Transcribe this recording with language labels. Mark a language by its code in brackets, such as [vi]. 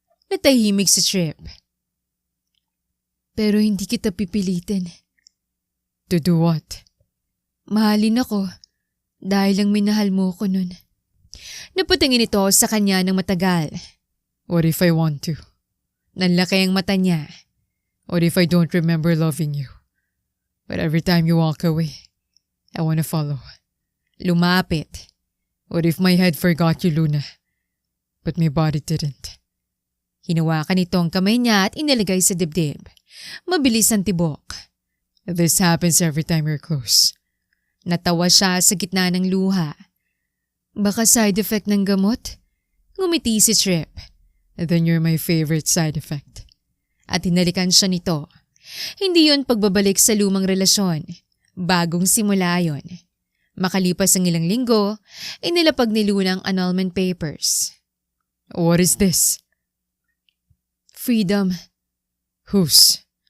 [tl] Natahimik si Trip. Pero hindi kita pipilitin. [en] To do what? [tl] Mahalin ako dahil lang minahal mo ko nun. Napatingin ito sa kanya ng matagal. [en] What if I want to? [tl] Nanlaki ang mata niya. [en] What if I don't remember loving you? But every time you walk away, I want to follow. [tl] Lumapit. [en] What if my head forgot you, Luna? But my body didn't. [tl] Hinawakan ito ang kamay niya at inilagay sa dibdib. Mabilis ang tibok. [en] This happens every time you're close. [tl] Natawa siya sa gitna ng luha. Baka side effect ng gamot? Ngumiti si Trip. [en] Then you're my favorite side effect. [tl] At hinalikan siya nito. Hindi yon pagbabalik sa lumang relasyon. Bagong simula yon. Makalipas ang ilang linggo, inilapag ni Luna ang annulment papers. [en] What is this? Freedom. Whose?